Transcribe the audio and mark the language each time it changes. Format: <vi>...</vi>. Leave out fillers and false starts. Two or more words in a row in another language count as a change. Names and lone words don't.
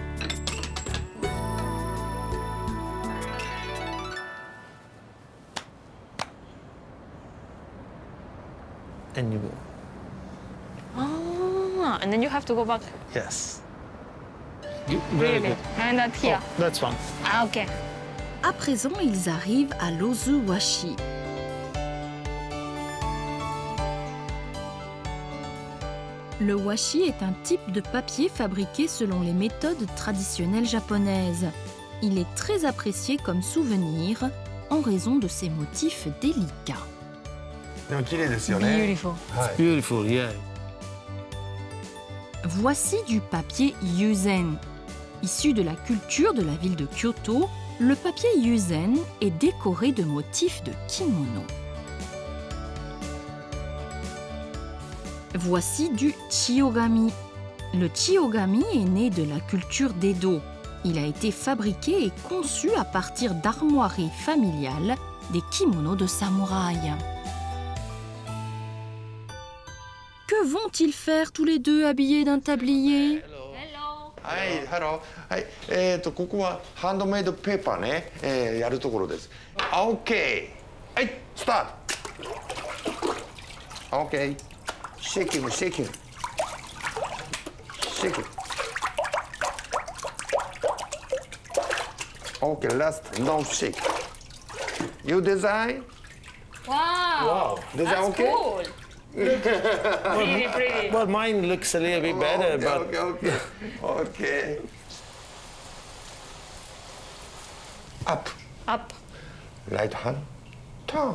<en>And you go. Ah, and then you have to go back. Yes. Very good. And that here. Oh, that's fine. Ah, okay.</en> <fr>À présent, ils arrivent à l'Ozuwashi. Le washi est un type de papier fabriqué selon les méthodes traditionnelles japonaises. Il est très apprécié comme souvenir en raison de ses motifs délicats.</fr> <ja>でも綺麗ですよね。</ja> <en>Beautiful.</en> <ja>はい</ja> <en>Beautiful, yeah.</en> <fr>Voici du papier yuzen. Issu de la culture de la ville de Kyoto, le papier yuzen est décoré de motifs de kimono. Voici du chiyogami. Le chiyogami est né de la culture d'Edo. Il a été fabriqué et conçu à partir d'armoiries familiales des kimonos de samouraï. Que vont-ils faire tous les deux habillés d'un tablier?</fr> <en>Hello.</en> <ja>はい、ハロー。はい、ここは</ja> <en>handmade paper</en> <ja>ね、やるところです。OK。はい、スタート。OK。</ja> <en>shaking, shaking. shaking. OK, last, no shake. You design? Wow. Design That's okay? cool. Really pretty. Well, mine looks a little bit better, but Okay. Okay. Up. Up. Right hand. Turn.</en>